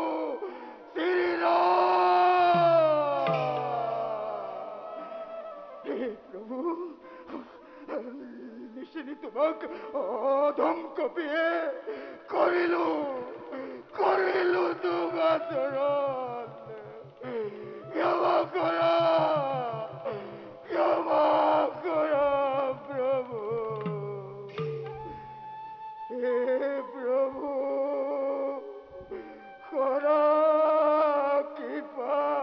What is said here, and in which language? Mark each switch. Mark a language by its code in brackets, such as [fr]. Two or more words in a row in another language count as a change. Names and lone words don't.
[as] শ্রীরাম হে প্রভু নিশিনি তোমাক অধম কপিয়ে করিলু তোমাচরণ ক্ষমা করা প্রভু হে প্রভু করা কৃপা